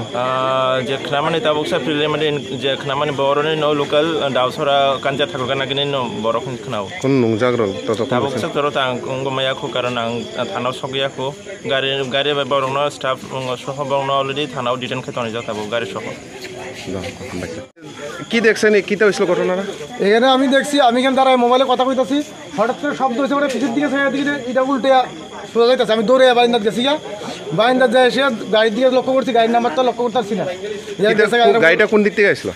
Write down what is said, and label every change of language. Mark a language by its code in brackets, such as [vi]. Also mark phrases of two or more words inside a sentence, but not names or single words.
[trp] जे खनामानि ताबुकसा प्रिलिमिनारि जे खनामानि बरनि न लोकल दावसरा कान्जा थागलगाना गिनि न बरक खनाव कोन नंजाग्रो ताबुकसा तरो ता अंगमाया खो कारण आं थानाव सगियाखो गाड़ी बरक न स्टाफ सह बरक न अलरेडी थानाव डिटेन खायतनि जाताबो गाड़ी सह [bn] কি দেখছেন কিটা হইছিল ঘটনাটা এখানে আমি দেখছি আমি এখানে দাঁড়ায় মোবাইলে কথা কইতাছি হঠাৎ করে শব্দ হইছে মানে পিছের দিকে ছায়া দিকে এটা উল্টে সোজা যাইতাছে আমি দৌড়ে বারিন্দাত গেছি বারিন্দাত যাই এসে গাড়ির দিকে লক্ষ্য করছি গাড়ির নাম্বারটা লক্ষ্য করতে পারছি না গাড়িটা কোন দিক থেকে আসলো